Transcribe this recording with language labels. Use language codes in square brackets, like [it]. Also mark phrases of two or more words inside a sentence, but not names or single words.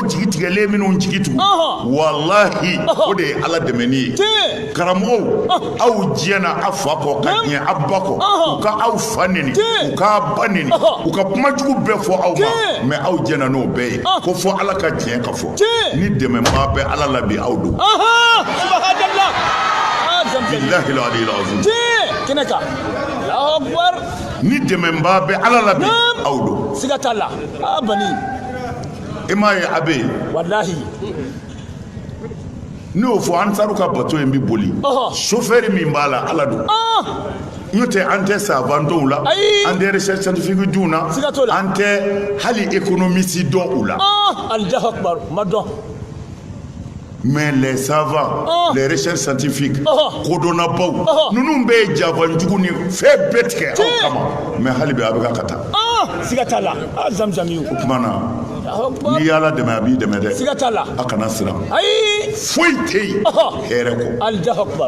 [bm] jigi tigɛlen minnu jigi tugu walahi o de ye ala dɛmɛni ye karamɔgɔw aw diɲɛna a fa kɔ ka diɲɛ a ba kɔ u ka aw fa neni u k'a ba neni u ka kumajugu bɛɛ fɔ aw ma mɛ aw diɲɛna n'o bɛɛ ye ko fɔ ala ka tiɲɛ ka fɔ ni dɛmɛbaa bɛ ala la bi aw don [ar] بالله العلي العظيم [bm] ni dɛmɛbaa bɛ ala la bi aw don siga t'a la bani i m'a ye a bɛ yen wallahi ne y'o fɔ ansaru ka bato in bɛ boli chauffeur min b'a la ala don n'o tɛ an tɛ savantɔw la an tɛ [fr] recherche scientifique [bm] diw na an tɛ hali économiste dɔn u la [ar] الله أكبر [bm] ma dɔn [fr] mais les savants les recherches scientifiques [bm] kodɔnnabaw ninnu bɛ ye janfanjugu ni fɛn bɛɛ tigɛ aw kama mais hali bi a bɛ ka taa siga t'a la zamzami o tuma na n'i y'ala dɛmɛ a b'i dɛmɛ dɛ siga t'a la a kana siran ayi foyi tɛ yen hɛrɛ kɔ [ar] الله أكبر